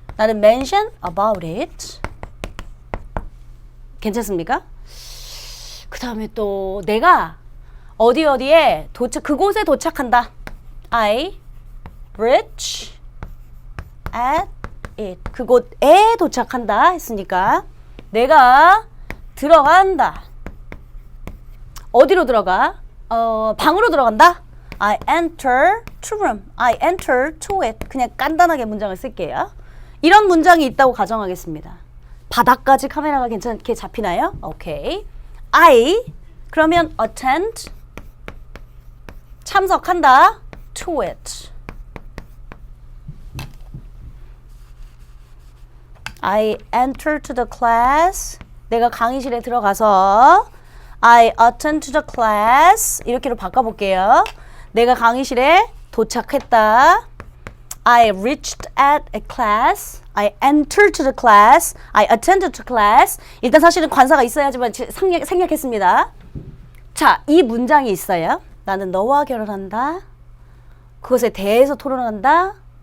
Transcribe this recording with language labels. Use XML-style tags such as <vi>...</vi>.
<ko>나는</ko> <en>mention about it.</en> <ko>괜찮습니까? 그 다음에 또 내가 어디에 그곳에 도착한다.</ko> <en>I reach at it.</en> <ko>그곳에 도착한다 했으니까 내가 들어간다. 어디로 들어가? 방으로 들어간다.</ko> <en>I enter to room. I enter to it.</en> <ko>그냥 간단하게 문장을 쓸게요. 이런 문장이 있다고 가정하겠습니다. 바닥까지 카메라가 괜찮게 잡히나요? 오케이. I 그러면 attend 참석한다.</ko> <en>to it. I enter to the class.</en> <ko>내가 강의실에 들어가서</ko> <en>I attend to the class.</en> <ko>이렇게로 바꿔볼게요. 내가 강의실에 도착했다.</ko> <en>I reached at a class. I entered to the class. I attended to class.</en> <ko>일단 사실은 관사가 있어야지만 생략했습니다. 자, 이 문장이 있어요. 나는 너와 결혼한다. 그것에 대해서 토론한다.</ko>